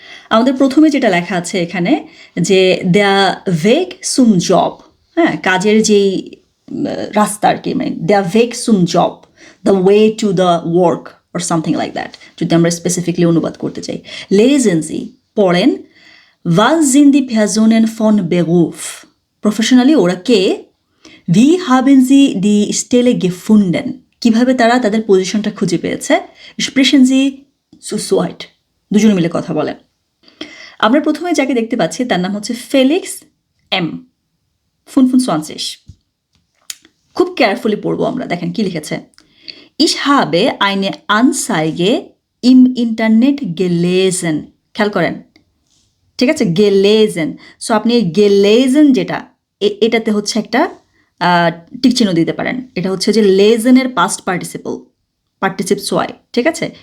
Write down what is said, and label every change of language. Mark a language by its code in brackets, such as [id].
[bn] আমাদের প্রথমে যেটা লেখা আছে এখানে যে [de] দ্য ভেগ সুম জব, [bn] হ্যাঁ, কাজের যেই রাস্তা আর কি, মানে the vague sum job, [en] the way to the work or something like that, [bn] যদি আমরা স্পেসিফিকলি অনুবাদ করতে চাই। [de] Lesen Sie, [bn] পড়েন, [de] was sind die Personen von Beruf? [bn] Professionally ওরা কে? [de] Wie haben Sie die Stelle gefunden? [bn] কিভাবে তারা তাদের পজিশনটা খুঁজে পেয়েছে? [de] Sprechen Sie zu zweit, [bn] দুজনে মিলে কথা বলেন। আমরা প্রথমে যাকে দেখতে পাচ্ছি তার নাম হচ্ছে ফেলিক্স এম 25। খুব কেয়ারফুলি পড়বো আমরা। দেখেন কি লিখেছে। [de] Ich habe eine Anzeige im Internet gelesen. [bn] খেয়াল করেন, ঠিক আছে, gelesen। সো আপনি gelesen যেটা, এটাতে হচ্ছে একটা টিক চিহ্ন দিতে পারেন। এটা হচ্ছে যে লেজেনের পাস্ট পার্টিসিপ সোয়াই, ঠিক আছে।